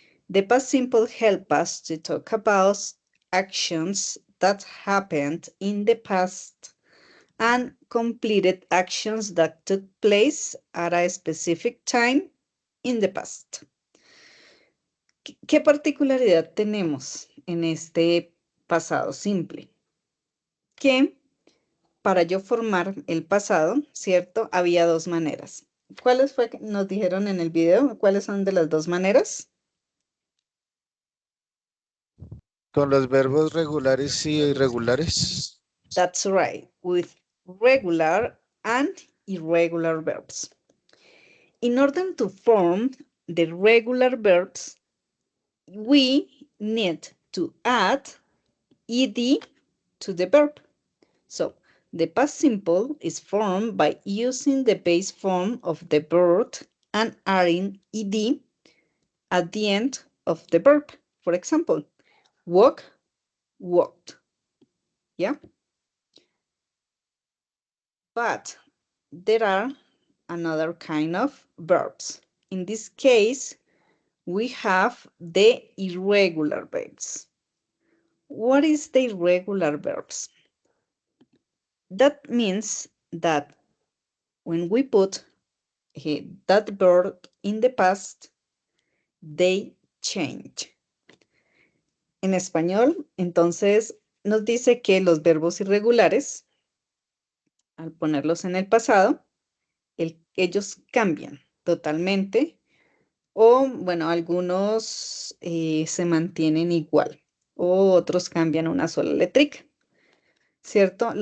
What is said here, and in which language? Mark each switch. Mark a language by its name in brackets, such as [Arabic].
[English] The past simple help us to talk about actions that happened in the past and completed actions that took place at a specific time in the past. [Spanish] ¿Qué particularidad tenemos en este pasado simple? Que para yo formar el pasado, ¿cierto? Había dos maneras. ¿Cuáles fue que nos dijeron en el video? ¿Cuáles son de las dos maneras? Con los verbos regulares y irregulares. [English] That's right, with regular and irregular verbs. In order to form the regular verbs, we need to add ed to the verb. So, the past simple is formed by using the base form of the verb and adding ed at the end of the verb. For example, walk, walked. Yeah? But there are another kind of verbs. In this case, we have the irregular verbs. What is the irregular verbs? That means that when we put that verb in the past, they change. [Spanish] En español, entonces, nos dice que los verbos irregulares, al ponerlos en el pasado, ellos cambian totalmente o, bueno, algunos se mantienen igual o otros cambian una sola letrica, ¿cierto?